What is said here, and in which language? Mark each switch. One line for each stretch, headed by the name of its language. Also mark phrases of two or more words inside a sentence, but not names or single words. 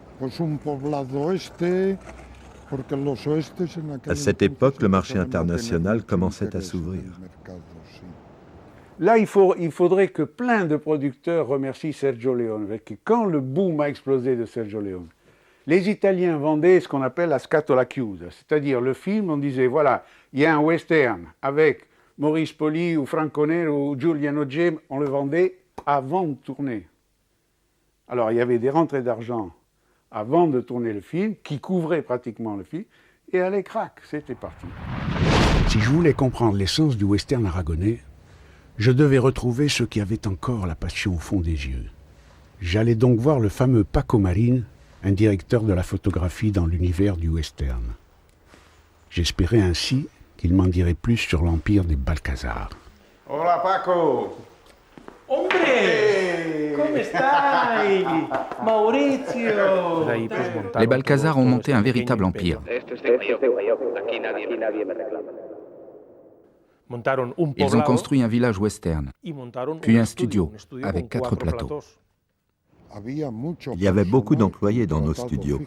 French: À cette époque, le marché international commençait à s'ouvrir. Là, il faudrait que plein de producteurs remercient Sergio Leone. Quand le boom a explosé de Sergio Leone, les Italiens vendaient ce qu'on appelle la
Italian: scatola chiusa,
French: c'est-à-dire le film, on disait, voilà, il y a un western avec Maurice Poli ou Franco Nero ou Giuliano Gem, on le vendait avant de tourner. Alors, il y avait des rentrées d'argent avant de tourner le film, qui couvraient pratiquement le film, et allez, crac, c'était parti. Si je voulais comprendre l'essence du western aragonais, je devais retrouver ceux qui avaient encore la passion au fond des yeux. J'allais donc voir le fameux Paco Marín, un directeur de la photographie dans l'univers du western. J'espérais ainsi qu'il m'en dirait plus sur l'empire des Balcazar.
Spanish: Hola Paco! Hombre!
Italian: Come stai? Maurizio!
French: Les Balcazar ont monté un véritable empire. Ils ont construit un village western, puis un studio avec 4 plateaux. Il y avait beaucoup d'employés dans nos studios.